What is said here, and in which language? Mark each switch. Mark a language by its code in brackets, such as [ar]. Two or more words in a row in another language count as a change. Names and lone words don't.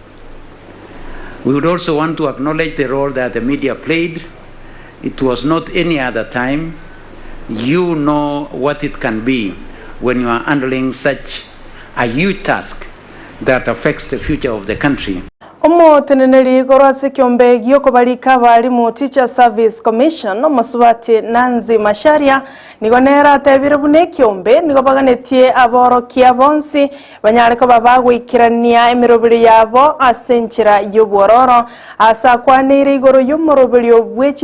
[en] We would also want to acknowledge the role that the media played. It was not any other time. You know what it can be when you are handling such a huge task that affects the future of the country. [guz] Omoteneneri gorase kiombe gioko balika balimu Teacher Service Commission omasubati Nanzi Masharia nigonera tebire bune kiombe nigobagenetie aborokia bonsi banyareko babagwikirania emirobiri yabo asenchira y'obwororo asa kwanire igoro y'umurobiri obwechi